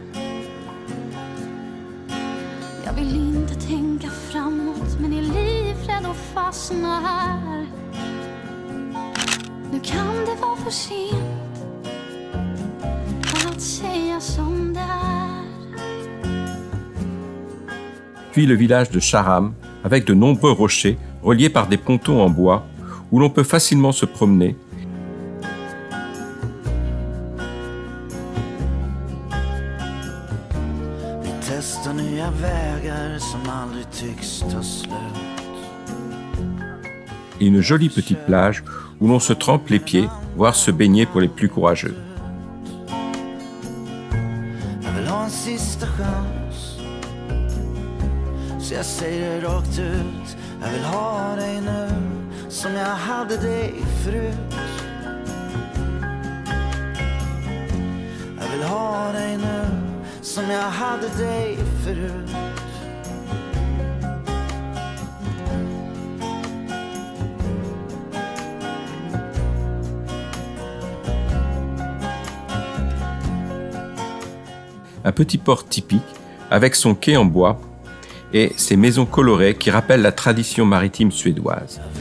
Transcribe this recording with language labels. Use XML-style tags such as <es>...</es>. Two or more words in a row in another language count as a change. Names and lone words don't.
<sv>Jag vill inte tänka framåt men är livrädd och fastna här. Nu kan det vara för sent att säga som det är.</sv> <fr>Puis le village de Charam, avec de nombreux rochers reliés par des pontons en bois, où l'on peut facilement se promener.</fr> <sv>Testa nya vägar som aldrig tycks ta slut.</sv> <fr>Et une jolie petite plage où l'on se trempe les pieds, voire se baigner pour les plus courageux.</fr> <sv>Jag vill ha en sista chans, så jag säger det rakt ut. Jag vill ha dig nu, som jag hade dig förut. Jag vill ha dig nu, som jag hade dig förut.</sv> <fr>Un petit port typique, avec son quai en bois et ses maisons colorées qui rappellent la tradition maritime suédoise.</fr>